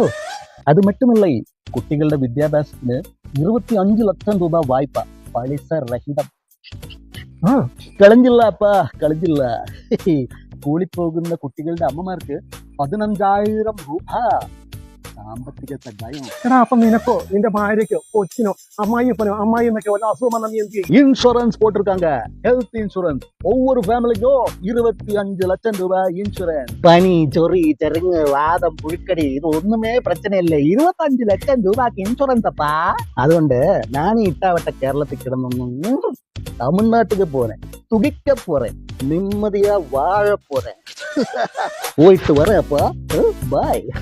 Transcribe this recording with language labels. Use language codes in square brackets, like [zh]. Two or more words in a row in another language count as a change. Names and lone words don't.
[ml] അത് മറ്റുമല്ല, ഈ കുട്ടികളുടെ വിദ്യാഭ്യാസത്തിന് 25 ലക്ഷം രൂപ വായ്പ, പലിശ രഹിതം. കളഞ്ഞില്ല അപ്പാ, കളഞ്ഞില്ല. സ്കൂളിൽ പോകുന്ന കുട്ടികളുടെ അമ്മമാർക്ക് 15,000 രൂപ സാമ്പത്തിക സഹായം. അപ്പൊ നിനക്കോ നിന്റെ ഭാര്യക്കോ കൊച്ചിനോ അമ്മായിപ്പനോ അമ്മായിന്നൊക്കെ വല്ല അസുഖം വന്നാൽ നീ എന്ത് ചെയ്യും? [ta] இன்சூரன்ஸ் போட்டிருக்காங்க. ஹெல்த் இன்சூரன்ஸ். ஒவ்வொரு ஃபேமிலிக்கும் 25 லட்சம் ரூபாய் இன்சூரன்ஸ். பனி, சொறி, [ml] ചെറുങ്ങ്, വാദം, പുഴുക്കടി, ഇത് ഒന്നുമേ പ്രശ്നമില്ല. 25 ലക്ഷം രൂപക്ക് ഇൻഷുറൻസ് അപ്പാ. അതുകൊണ്ട് ഞാൻ ഇട്ടാവട്ട കേരളത്തിൽ കിടന്നൊന്നും തമിഴ്നാട്ടിൽ പോறேன். [ta] துடிக்க போறேன். நிம்மதியா வாழ போறேன். [ml] പോയിട്ട് വരാം അപ്പാ. ബൈ.